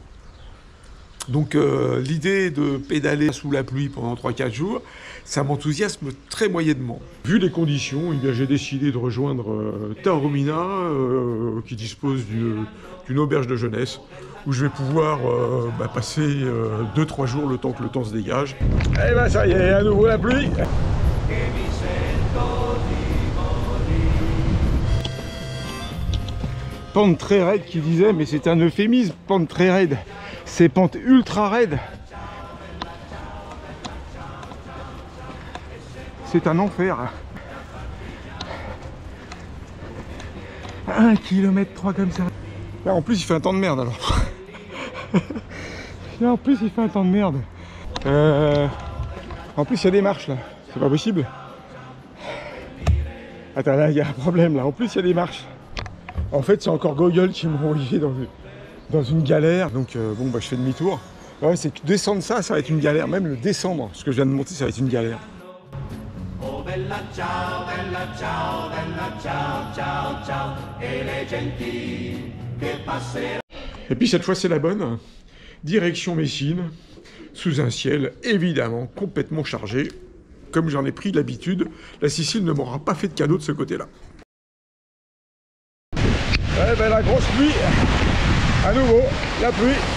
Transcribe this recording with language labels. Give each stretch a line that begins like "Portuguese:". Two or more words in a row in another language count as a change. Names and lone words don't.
French: Donc l'idée de pédaler sous la pluie pendant 3-4 jours, ça m'enthousiasme très moyennement. Vu les conditions, eh bien, j'ai décidé de rejoindre Taormina, qui dispose d'une auberge de jeunesse, où je vais pouvoir passer 2-3 jours le temps que le temps se dégage. Et ben ça y est, à nouveau la pluie.
Italian: che mi sento di morire.
French: Pente très raide qui disait, mais c'est un euphémisme, pente très raide. C'est pente ultra raide. C'est un enfer. 1 km 3 comme ça. Là en plus il fait un temps de merde alors. Là en plus il fait un temps de merde. En plus il y a des marches là. C'est pas possible. Attends, là il y a un problème là. En plus il y a des marches. En fait c'est encore Google qui m'a envoyé dans une galère. Donc bon bah je fais demi-tour. Ouais, c'est que descendre ça va être une galère. Même le descendre, ce que je viens de monter, ça va être une galère.
Italian: Oh bella ciao, ciao, ciao, ciao, e le genti che passeranno.
French: Et puis cette fois c'est la bonne. Direction Messine, sous un ciel évidemment complètement chargé. Comme j'en ai pris l'habitude, la Sicile ne m'aura pas fait de cadeau de ce côté-là. Ouais ben la grosse pluie, à nouveau, la pluie.